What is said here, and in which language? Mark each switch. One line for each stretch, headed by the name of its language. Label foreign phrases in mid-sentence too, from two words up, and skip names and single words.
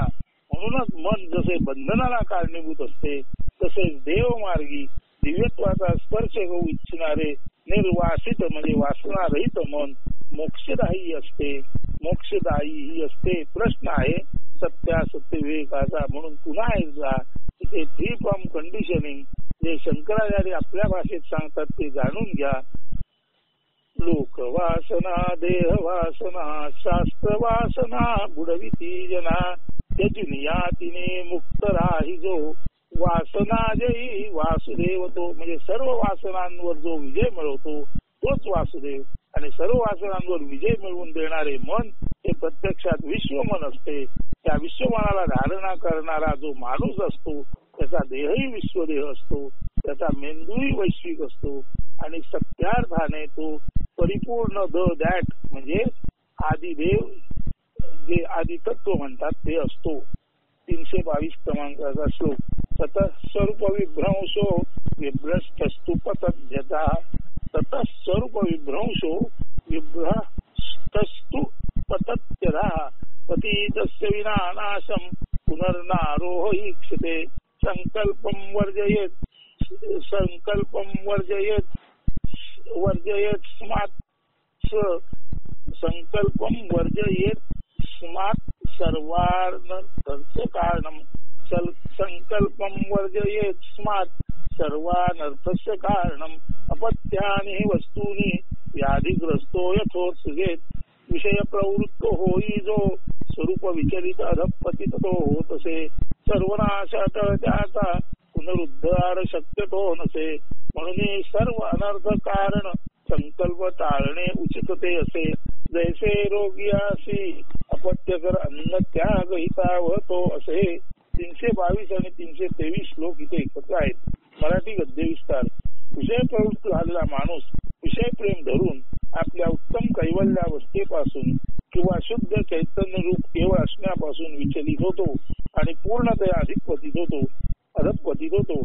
Marathi: म्हणूनच मन जसे बंधनाला कारणीभूत असते, तसेच देवमार्गी दिव्यत्वाचा स्पर्श होऊ इच्छिणारे निर्वासित म्हणजे वासना रहित मन मोक्षदायी ही असते. प्रश्न आहे सत्यासत्य विवेकाचा. म्हणून पुन्हा एकदा इथे
English: free from conditioning
Marathi: जे शंकराचार्य आपल्या भाषेत सांगतात ते जाणून घ्या. लोकवासना, देहवासना, शास्त्रवासना बुडविती जना, त्यजुनिया तिने मुक्त राही जो वासना जयी वासुदेव तो. म्हणजे सर्व वासनांवर जो विजय मिळवतो तोच वासुदेव. आणि सर्व वासनांवर विजय मिळवून देणारे मन हे प्रत्यक्षात विश्वमन असते. त्या विश्वमनाला धारणा करणारा जो माणूस असतो त्याचा देहही विश्वदेह असतो, त्याचा मेंदूही वैश्विक असतो, आणि सत्यार्थाने तो परिपूर्ण
English: the that
Marathi: म्हणजे आदिदेव जे आदितत्व म्हणतात ते असतो. 322 क्रमांकाचा श्लोक.
Sanskrit: ततः स्वरूप विभ्रंशो विभ्रष्टस्तु पतध्यता. ततः स्वरूप विभ्रंशो विभ्रष्टस्तु पतत्यता. पतितस्य विना नाशं पुनर्नारोह ईक्षते. संकल्पं वर्जयेत स्मात् संकल्पं वर्जयेत स्मात् सर्वानर्थस्य कारणं. संकल्पं वर्जयेत स्मात् सर्वानर्थस्य कारणं. अपत्यानि वस्तूनि व्याधिग्रस्तो यथोत्सुजेत.
Marathi: विषय प्रवृत्तो होई जो स्वरूप विचलित अधपतित तो होतसे. सर्वनाशात त्याचा पुनरुद्धार शक्यतो नसे. म्हणून सर्व अनर्थ कारण संकल्प टाळणे उचित ते असे. जैसे रोगी असी अपत्यकर अन्न त्याग हितावतो असे. 322 आणि 323 श्लोक इथे एकत्र आहेत. मराठी गद्य विस्तार. विषय प्रवृत्त झालेला माणूस विषय प्रेम धरून आपल्या उत्तम कैवल्यावस्थेपासून किंवा शुद्ध चैतन्य रूप केवळ असण्यापासून विचलित होतो आणि पूर्णतया अधपतित होतो.